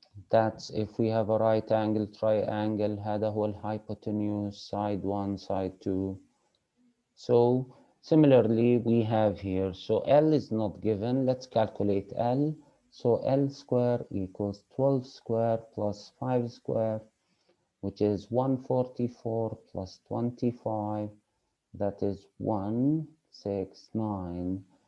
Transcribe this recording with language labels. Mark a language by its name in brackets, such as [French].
[English] That's if we have a right angle triangle. [Arabic] هذا هو الهايبوتنيوس [English] side 1 side 2. So similarly we have here, so L is not given. Let's calculate L. So L square equals 12 square plus 5 square, which is 144 plus 25. That is 169.